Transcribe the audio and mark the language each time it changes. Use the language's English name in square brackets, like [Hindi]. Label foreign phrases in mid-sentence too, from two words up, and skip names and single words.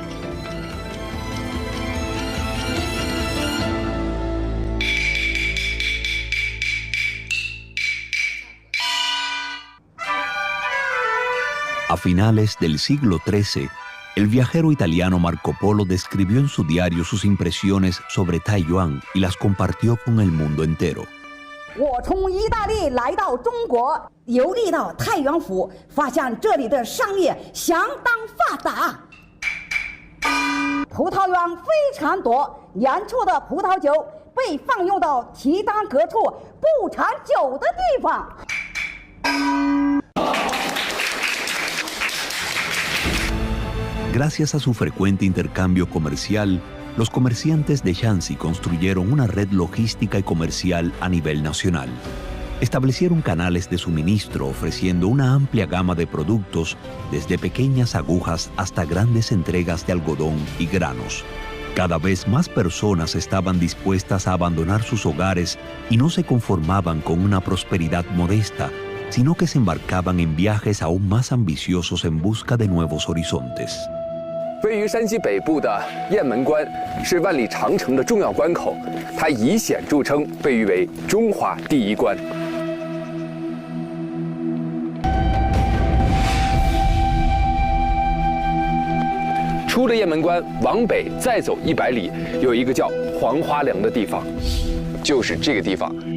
[Spanish] A finales del siglo XIII, el viajero italiano Marco Polo describió en su diario sus impresiones sobre Taiyuan y las compartió con el mundo entero. [Chinese] 我从意大利来到中国，游历到太原府，发现这里的商业相当发达，葡萄园非常多，年初的葡萄酒被放用到提当各处不产酒的地方。 [Spanish] Gracias a su frecuente intercambio comercial, los comerciantes de Shanxi construyeron una red logística y comercial a nivel nacional. Establecieron canales de suministro ofreciendo una amplia gama de productos, desde pequeñas agujas hasta grandes entregas de algodón y granos. Cada vez más personas estaban dispuestas a abandonar sus hogares y no se conformaban con una prosperidad modesta, sino que se embarcaban en viajes aún más ambiciosos en busca de nuevos horizontes. [Chinese] 位于山西北部的雁门关是万里长城的重要关口，它以险著称，被誉为中华第一关。出了雁门关，往北再走100里，有一个叫黄花梁的地方，就是这个地方。